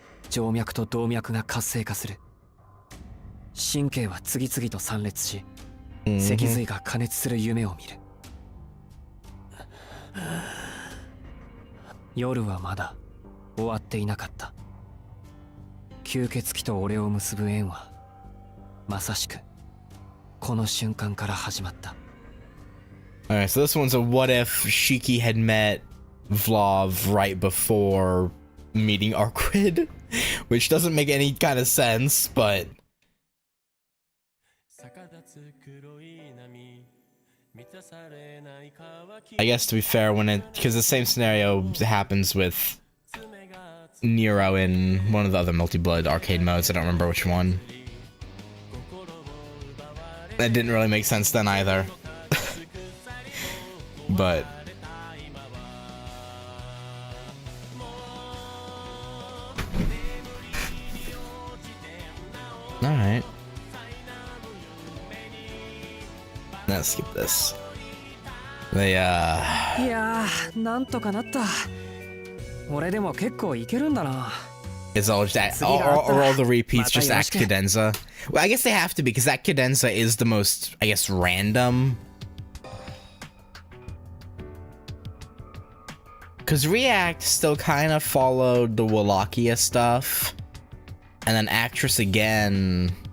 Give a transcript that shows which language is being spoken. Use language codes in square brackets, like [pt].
[ja] 静脈と動脈が活性化する。神経は次々と散裂し、脊髄が加熱する夢を見る。夜はまだ終わっていなかった。吸血鬼と俺を結ぶ縁はまさしくこの瞬間から始まった。 [en] Alright, so this one's a what if Shiki had met Vlav right before meeting Arquid, which doesn't make any kind of sense, but I guess to be fair, when it because the same scenario happens with Nero in one of the other Melty Blood arcade modes. I don't remember which one. That didn't really make sense then either. But alright. Let's skip this. They [ja] いやー、なんとかなった。俺でも結構いけるんだな。 [en] it's all just all the repeats just act cadenza. Well, I guess they have to be because that cadenza is the most, I guess, random. Because React still kind of followed the Wallachia stuff, and then Actress again.